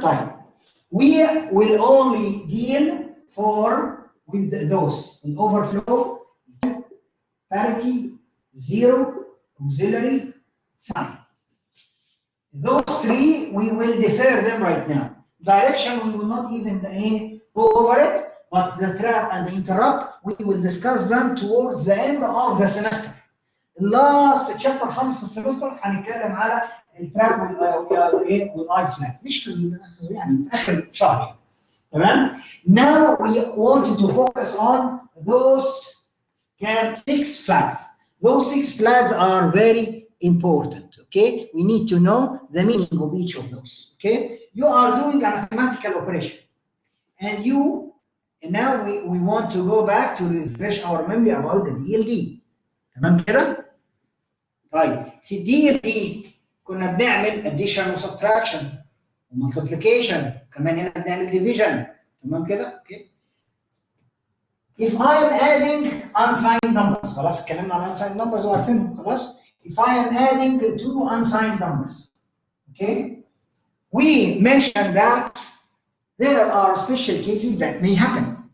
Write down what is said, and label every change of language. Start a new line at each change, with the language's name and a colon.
Arabic: طيب,
English: we will only deal with those: an overflow, parity, zero, auxiliary, sign. Those three we will defer them right now. Direction we will not even go over it, but the trap and the interrupt we will discuss them towards the end of the semester. Last chapter 5
Arabic: في السمستر هنتكلم على التراب والاي فلاج، مش في يعني في اخر شهر. تمام.
English: Now we want to focus on those 6 flags. Those 6 flags are very important. Okay, we need to know the meaning of each of those. Okay, you are doing a mathematical operation, and now we want to go back to refresh our memory about the DLD.
Arabic: تمام كده؟ طيب, في DLD كنا بنعمل addition و subtraction و multiplication، كمان هنا بنعمل division. تمام كده؟ اوكي.
English: If I am adding unsigned numbers,
Arabic: خلاص اتكلمنا عن
English: unsigned numbers
Arabic: وعارفينهم خلاص.
English: If I am adding 2 unsigned numbers, okay, we mentioned that there are special cases that may happen.